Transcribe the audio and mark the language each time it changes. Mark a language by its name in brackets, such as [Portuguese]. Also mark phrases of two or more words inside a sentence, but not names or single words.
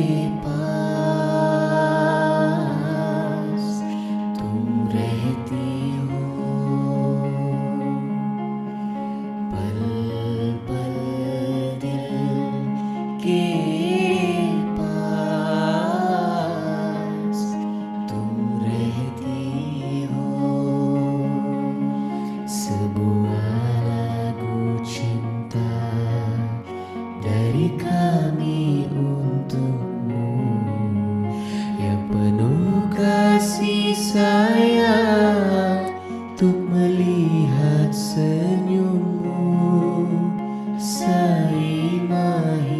[Hindi] पास तुम रहती हो, पल पल दिल के पास तुम रहती हो. [Indonesian] Sebuah lagu cinta dari kami untukmu, yang penuh kasih sayang, untuk melihat senyummu, Saimah